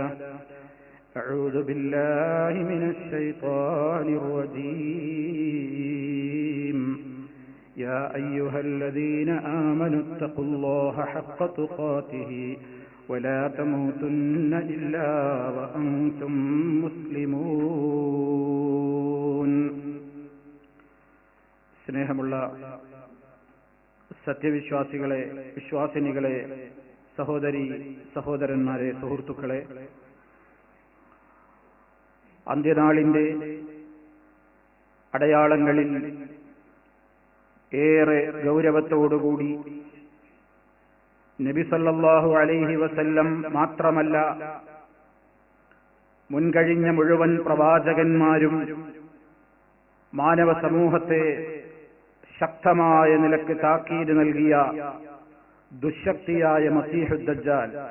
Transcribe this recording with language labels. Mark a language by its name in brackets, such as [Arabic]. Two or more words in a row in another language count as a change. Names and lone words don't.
[Arabic] أعوذ بالله من الشيطان الرجيم. يا أيها الذين آمنوا اتقوا الله حق تقاته ولا تموتن إلا وأنتم مسلمون. [Malayalam] സ്നേഹമുള്ള സത്യവിശ്വാസികളെ, വിശ്വാസിനികളെ, സഹോദരി സഹോദരന്മാരെ, സുഹൃത്തുക്കളെ, അന്ത്യനാളിന്റെ അടയാളങ്ങളിൽ ഏറെ ഗൗരവത്തോടുകൂടി നബി [Arabic] صلى الله عليه وسلم [Malayalam] മാത്രമല്ല, മുൻകഴിഞ്ഞ മുഴുവൻ പ്രവാചകന്മാരും മാനവ സമൂഹത്തെ ശക്തമായ നിലക്ക് താക്കീത് നൽകിയ ദുശക്തിയായ മസീഹു ദജ്ജാൽ,